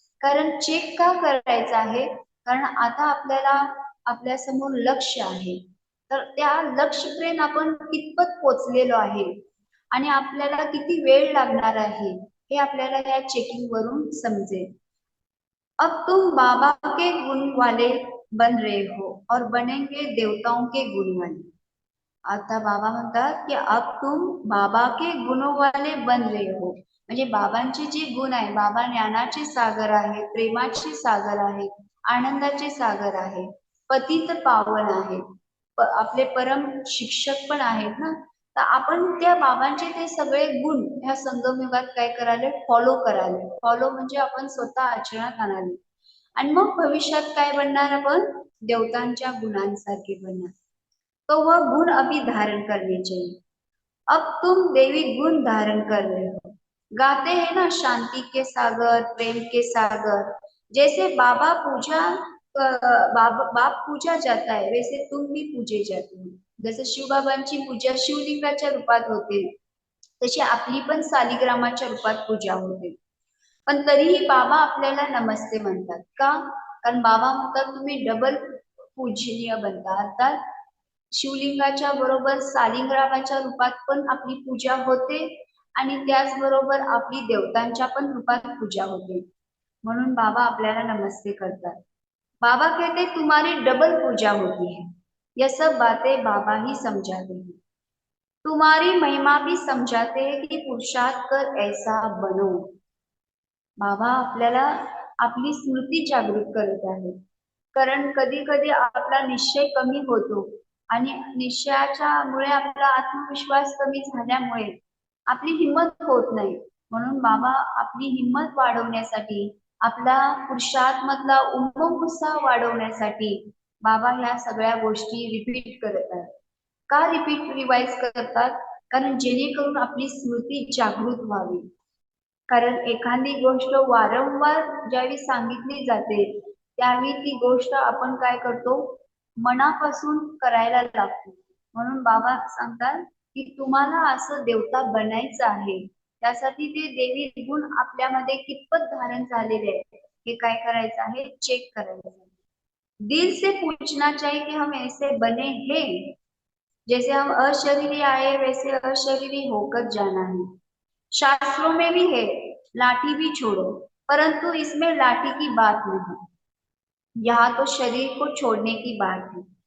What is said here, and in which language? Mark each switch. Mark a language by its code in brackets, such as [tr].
[mr] कारण चेक का करायचं आहे, कारण आता आपल्याला आपल्या समोर लक्ष्य आहे, तर त्या लक्ष्यपर्यंत आपण कितपत पोचलेलो आहे आणि आपल्याला किती वेळ लागणार आहे हे आपल्याला या चेकिंग वरून समजेल। [hi] अब तुम बाबा के गुण वाले बन रहे हो और बनेंगे देवताओं के गुण वाले। [mr] आता बाबा म्हणतात की [hi] अब तुम बाबा के गुणों वाले बन रहे हो, [mr] म्हणजे बाबांचे जे गुण आहे, बाबा ज्ञानाचे सागर आहे, प्रेमाचे सागर आहे, आनंदाचे सागर आहे, पतित पावन आहे, आपले परम शिक्षक पण आहेत ना। तर आपण त्या बाबांचे ते सगळे गुण ह्या संगमयुगात काय कराले, फॉलो कराले। फॉलो म्हणजे आपण स्वतः आचरणात आणाले आणि मग भविष्यात काय बनणार, आपण देवतांच्या गुणांसारखे बनणार। [hi] तो वह गुण अभी धारण करने चाहिए। अब तुम देवी गुण धारण कर रहे हो। गाते हैं ना शांति के सागर, प्रेम के सागर, जैसे बाबा पूजा बाप पूजा जाता है वैसे तुम भी पूजे जाते हो। [mr] जसं शिवबाबांची पूजा शिवलिंगाच्या रूपात होते तशी आपली पण सालिग्रामाच्या रूपात पूजा होते। पण तरीही बाबा आपल्याला नमस्ते म्हणतात का, कारण बाबा म्हणतात तुम्ही डबल पूजनीय बनता। अर्थात शिवलिंगाच्या बरोबर सालिग्रामाच्या रूपात पण आपली पूजा होते आणि त्याचबरोबर आपली देवतांच्या पण रूपात पूजा होते, म्हणून बाबा आपल्याला नमस्ते करतात। [hi] बाबा कहते तुम्हारी डबल पूजा होती है, यह सब बातें बाबा ही समझाते हैं। तुम्हारी महिमा भी समझाते हैं कि पुरुषार्थ कर ऐसा बनो। [mr] बाबा आपल्याला आपली स्मृती जागृत करत आहे, कारण कधी कधी आपला निश्चय कमी होतो आणि निश्चयाच्या मुळे आपला आत्मविश्वास कमी झाल्यामुळे आपली हिंमत होत नाही। म्हणून बाबा आपली हिंमत वाढवण्यासाठी, आपला पुरुषार्थ मधला उमंग उत्साह वाढवण्यासाठी बाबा ह्या सगळ्या गोष्टी रिपीट करत आहेत. का रिपीट रिवाइज करतात? कारण जेणेकरून आपली स्मृती जागृत व्हावी. कारण एखादी गोष्ट वारंवार ज्यावेळी सांगितली जाते त्यावेळी ती गोष्ट आपण काय करतो, मनापासून करायला लागतो. म्हणून बाबा सांगतात की तुम्हाला असं देवता बनायचं आहे, त्यासाठी ते देवी गुण आपल्यामध्ये कितपत धारण झालेले आहे हे काय करायचं आहे, चेक करायचं आहे. [hi] दिल से पूछना चाहिए कि हम ऐसे बने हैं, जैसे हम अशरीरी आए वैसे अशरीरी होकर जाना है। शास्त्रों में भी है लाठी भी छोड़ो, परंतु इसमें लाठी की बात नहीं, यहाँ तो शरीर को छोड़ने की बात है।